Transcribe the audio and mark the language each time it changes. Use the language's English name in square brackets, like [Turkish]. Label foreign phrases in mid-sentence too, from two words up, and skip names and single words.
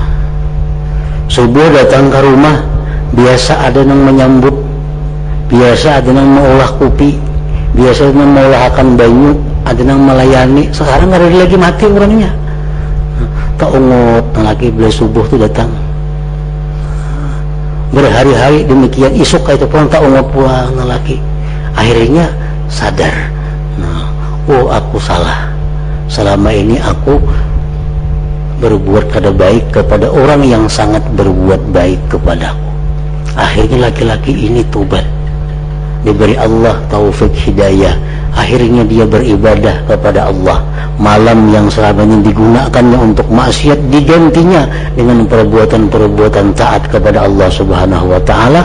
[Indonesian] Subuh datang ke rumah, biasa ada yang menyambut, biasa ada yang mengolah kopi, biasa ada yang mengolahkan banyu, ada yang melayani. [Banjar] Sekarang ada lagi mati orangnya. Tak ungut laki beli subuh tu datang. Berhari-hari demikian, isuk itu pun tak ungut pulang laki. [Indonesian] Akhirnya sadar, nah, oh aku salah, selama ini aku berbuat kada baik kepada orang yang sangat berbuat baik kepadaku. Akhirnya laki-laki ini tobat, diberi Allah taufik hidayah. Akhirnya dia beribadah kepada Allah. Malam yang selama ini digunakannya untuk maksiat digantinya dengan perbuatan-perbuatan taat kepada Allah [Arabic] سبحانه وتعالى.